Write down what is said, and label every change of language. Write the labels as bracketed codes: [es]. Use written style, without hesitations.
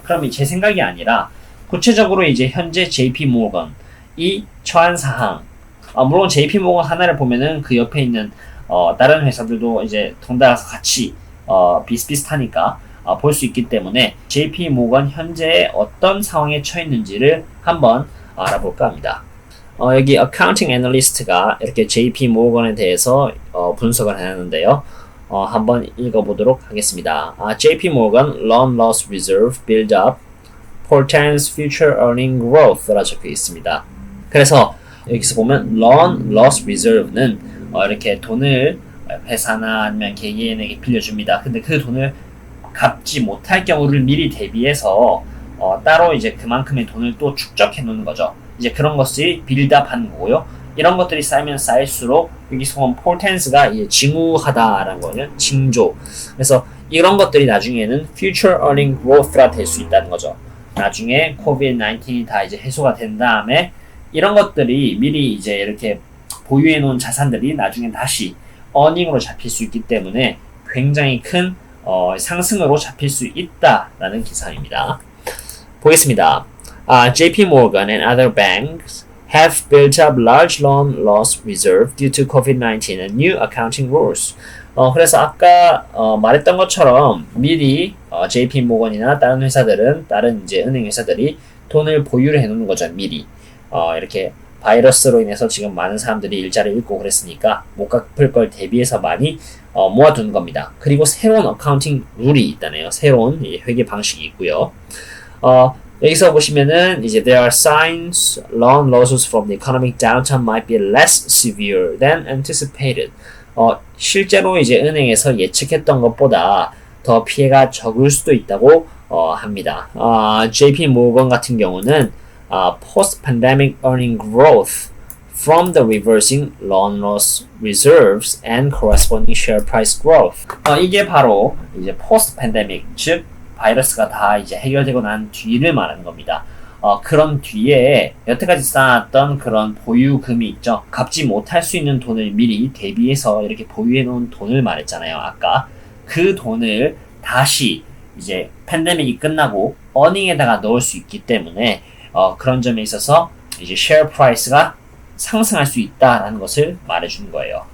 [ko] 그럼 제 생각이 아니라 구체적으로 이제 현재 JP 모건이 처한 사항, 물론 JP 모건 하나를 보면은 그 옆에 있는 다른 회사들도 이제 덩달아서 같이 비슷비슷하니까 볼 수 있기 때문에 JP 모건 현재 어떤 상황에 처해 있는지를 한번 알아볼까 합니다. 여기 어카운팅 애널리스트가 이렇게 JP 모건에 대해서 분석을 해놨는데요. 한번 읽어보도록 하겠습니다. [en] JP Morgan Loan Loss Reserve Build Up Portends Future Earning Growth라 [ko] 적혀 있습니다. 그래서 여기서 보면 Loan Loss Reserve는 이렇게 돈을 회사나 아니면 개개인에게 빌려줍니다. 근데 그 돈을 갚지 못할 경우를 미리 대비해서 따로 이제 그만큼의 돈을 또 축적해 놓는 거죠. 이제 그런 것들이 빌드업하는 거고요. 이런 것들이 쌓이면 쌓일수록 여기서 보면 portends가 징후하다라는 거는 징조. 그래서 이런 것들이 나중에는 [en] future earning growth [ko] 가 될 수 있다는 거죠. 나중에 COVID-19이 다 이제 해소가 된 다음에 이런 것들이 미리 이제 이렇게 보유해 놓은 자산들이 나중에 다시 earning으로 잡힐 수 있기 때문에 굉장히 큰 상승으로 잡힐 수 있다라는 기사입니다. 보겠습니다. [en] JP Morgan and other banks have built up large loan loss reserve due to COVID-19 and new accounting rules. [ko] 그래서 아까 말했던 것처럼 미리 JP 모건이나 다른 회사들은 다른 이제 은행 회사들이 돈을 보유를 해놓는 거죠. 미리 이렇게 바이러스로 인해서 지금 많은 사람들이 일자리를 잃고 그랬으니까 못 갚을 걸 대비해서 많이 모아두는 겁니다. 그리고 새로운 어카운팅 룰이 있다네요. 새로운 회계 방식이 있고요. 여기서 보시면은 이제 [en] there are signs loan losses from the economic downturn might be less severe than anticipated. [ko] 실제로 이제 은행에서 예측했던 것보다 더 피해가 적을 수도 있다고 합니다. JP 모건 같은 경우는 [en] post-pandemic earning growth from the reversing loan loss reserves and corresponding share price growth. [ko] 이게 바로 이제 post-pandemic, 즉 바이러스가 다 이제 해결되고 난 뒤를 말하는 겁니다. 그런 뒤에 여태까지 쌓았던 그런 보유금이 있죠. 갚지 못할 수 있는 돈을 미리 대비해서 이렇게 보유해 놓은 돈을 말했잖아요. 아까 그 돈을 다시 이제 팬데믹이 끝나고 어닝에다가 넣을 수 있기 때문에 그런 점에 있어서 이제 쉐어 프라이스가 상승할 수 있다라는 것을 말해주는 거예요.